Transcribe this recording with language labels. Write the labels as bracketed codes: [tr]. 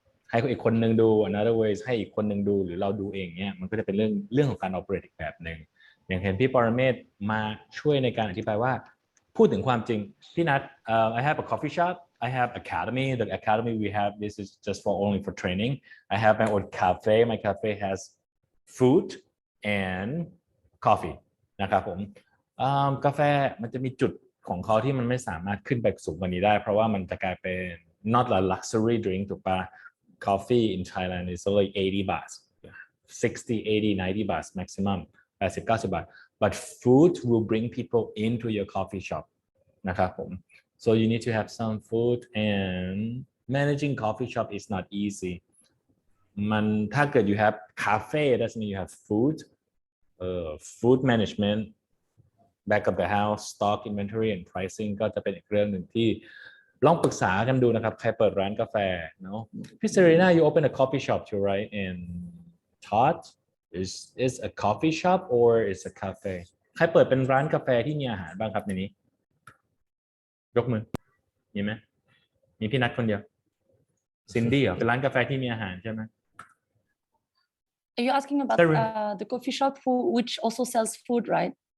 [th] ให้อีกคนนึงดู [en] another way [th] ให้อีกคนนึงดูหรือเราดูเองเนี่ยมันก็จะเป็นเรื่องของการ operate อีกแบบหนึ่งอย่างเห็นพี่ปรเมศมาช่วยในการอธิบายว่าพูดถึงความจริงพี่นัท [en] I have a coffee shop I have academy the academy we have this is just for only for training I have my own cafe my cafe has food and coffee [th] นะครับผม กาแฟมันจะมีจุดของเขาที่มันไม่สามารถขึ้นไปสูงกว่านี้ได้เพราะว่ามันจะกลายเป็น [en] not a luxury drink [th] ถูกปะ [en] Coffee in Thailand is only 80 baht, 60, 80, 90 baht maximum, 80-90 baht. But food will bring people into your coffee shop. [th] นะครับผม [en] So you need to have some food and managing coffee shop is not easy. [th] ถ้าเกิด [en] you have cafe, doesn't mean you have food. Food management, back of the house, stock inventory and pricing [th] ก็จะเป็นอีกเรื่องหนึ่งที่ลองปรึกษากันดูนะครับใครเปิดร้านกาแฟเนาะพี่เซรีนา [en] you open a coffee shop too right and Todd is a coffee shop or is a cafe [th] ใครเปิดเป็นร้านกาแฟที่มีอาหารบ้างครับในนี้ยกมือมีไหมมีพี่นัทคนเดียวซินดี้เหรอเป็นร้านกาแฟที่มีอาหารใช่ไหม [en] Are you asking about the coffee shop which also sells food right